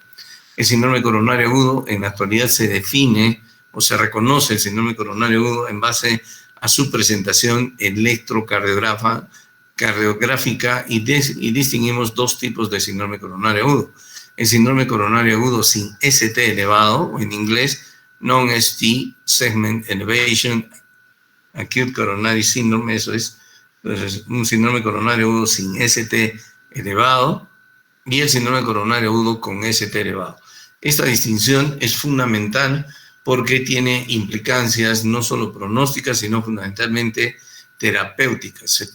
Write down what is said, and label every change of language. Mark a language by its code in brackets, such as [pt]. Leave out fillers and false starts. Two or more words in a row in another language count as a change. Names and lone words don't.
[es] El síndrome coronario agudo en la actualidad se define o se reconoce el síndrome coronario agudo en base a su presentación electrocardiográfica y distinguimos 2 tipos de síndrome coronario agudo. El síndrome coronario agudo sin ST elevado, o en inglés [en] non-ST segment elevation acute coronary syndrome, [es] eso es. Entonces, un síndrome coronario agudo sin ST elevado y el síndrome coronario agudo con ST elevado. Esta distinción es fundamental porque tiene implicancias no solo pronósticas, sino fundamentalmente terapéuticas.